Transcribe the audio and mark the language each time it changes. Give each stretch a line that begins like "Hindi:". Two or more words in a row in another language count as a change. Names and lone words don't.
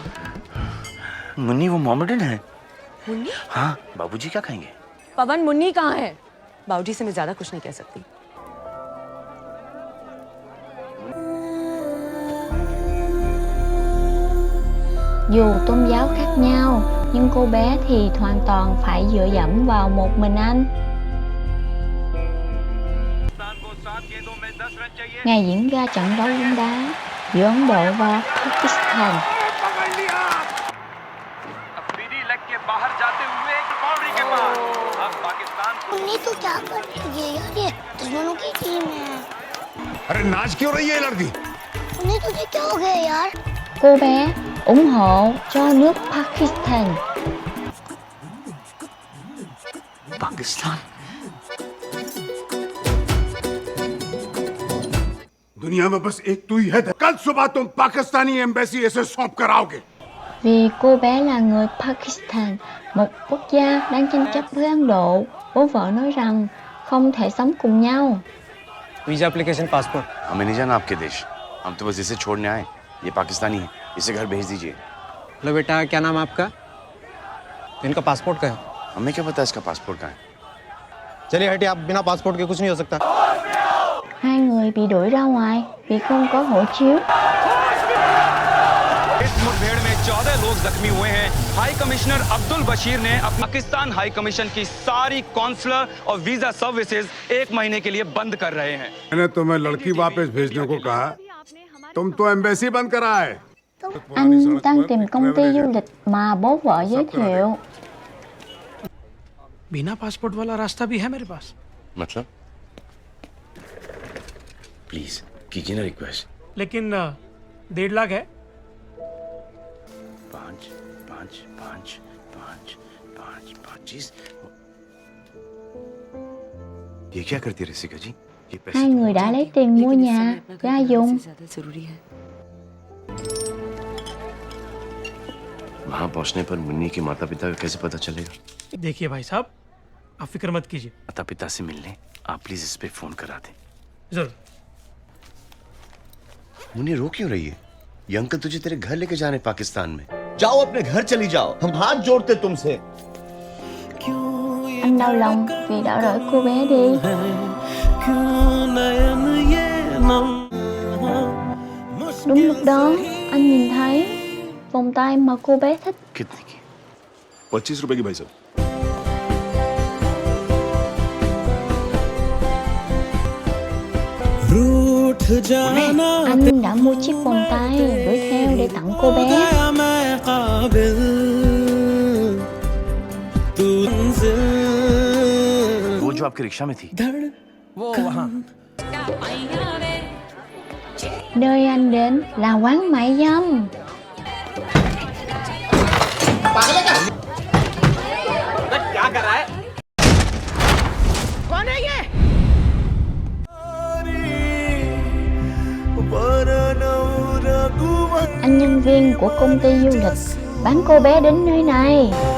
Hindi: मुन्नी वो मोहम्मदन है। मुन्नी? हाँ, बाबूजी क्या कहेंगे? पवन, मुन्नी कहाँ है? बाबूजी से मैं ज्यादा कुछ नहीं कह सकती।
Vietnamese: Dù tôn giáo khác nhau, nhưng cô bé thì hoàn toàn phải dựa dẫm vào một mình anh. Ngày diễn ra trận đấu bóng đá giữa Ấn Độ và Pakistan.
Hindi: बाहर जाते हुए बाउंड्री के पास नहीं तो क्या कर रही है यार, ये दुश्मनों की टीम है। अरे नाच क्यों रही है ये लड़की? नहीं तुझे क्या हो गया यार?
Vietnamese: Cô bé ủng hộ cho nước Pakistan.
Hindi: पाकिस्तान? दुनिया में बस एक तू ही है। कल सुबह तुम पाकिस्तानी एम्बेसी ऐसे सौंप कर आओगे।
Vietnamese: Vì cô bé là người Pakistan, một quốc gia đang tranh chấp với Ấn Độ, bố vợ nói rằng không thể sống cùng nhau.
English: visa application passport.
Hindi: हमें नहीं जाना आपके देश, हम तो बस इसे छोड़ने आए। ये पाकिस्तानी है, इसे घर भेज दीजिए। हेलो बेटा, क्या नाम है आपका? इनका पासपोर्ट का है। हमें क्या पता इसका पासपोर्ट कहाँ है? चलिए हटिए, आप बिना पासपोर्ट के कुछ नहीं हो सकता।
Vietnamese: Hai người bị đuổi ra ngoài vì không có hộ chiếu.
Hindi: इस मुठभेड़ में 14 लोग जख्मी हुए हैं।
English: high commissioner
Hindi: अब्दुल बशीर ने पाकिस्तान हाई कमीशन की सारी कॉन्सुलर और
English: visa services
Hindi: 1 महीने के लिए बंद कर रहे हैं। मैंने तुम्हें लड़की वापस भेजने को कहा, तुम तो एम्बेसी बंद करा है।
Vietnamese: Anh đang tìm công ty du lịch mà bố vợ giới thiệu.
Hindi: बिना पासपोर्ट वाला रास्ता भी है मेरे पास। मतलब? प्लीज कीजिए ना रिक्वेस्ट। लेकिन 1.5 लाख है। 5, 5, 5, 5, 5, 25। ये क्या करती है रसिका जी? ये पैसे
Vietnamese: Hai người đã lấy tiền mua nhà, gia dụng.
Hindi: वहां पहुंचने पर मुन्नी के माता पिता का कैसे पता चलेगा? देखिए भाई साहब, आप फिक्र मत कीजिए। माता पिता से मिलने आप प्लीज इस पे फोन करा दें। जरूर। मुन्नी रो क्यों रही है? ये अंकल तुझे तेरे घर लेके जाने पाकिस्तान में। जाओ अपने घर चली जाओ, हम हाथ जोड़ते तुमसे।
Vietnamese: Anh đau lòng vì đã đuổi cô bé đi. Đúng lúc đó, anh nhìn thấy vòng tay mà cô bé thích.
Hindi: कितने की? 25 रुपए की भाई साहब।
Vietnamese: Anh đã mua chiếc vòng tay đuổi theo để tặng cô bé.
Hindi: वो जो आपकी रिक्शा में थी। वो वहाँ।
Vietnamese: Nơi anh đến là quán mại dâm.
Hindi: क्या कर रहा है? कौन है ये?
Vietnamese: Anh nhân viên của công ty du lịch bán cô bé đến nơi này.